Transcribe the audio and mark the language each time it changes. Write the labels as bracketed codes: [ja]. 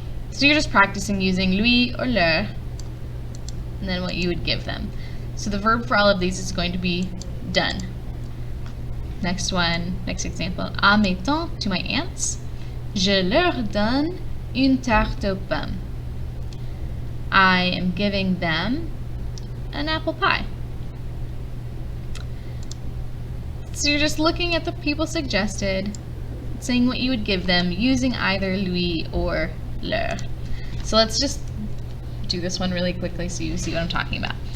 [en] So you're just practicing using lui or leur, and then what you would give them. So the verb for all of these is going to be done. Next one, next example. [fr] À mes tantes, [en] to my aunts, [fr] je leur donne une tarte aux pommes. [en] I am giving them an apple pie. So you're just looking at the people suggested, saying what you would give them, using either lui or leur. So let's just do this one really quickly so you see what I'm talking about.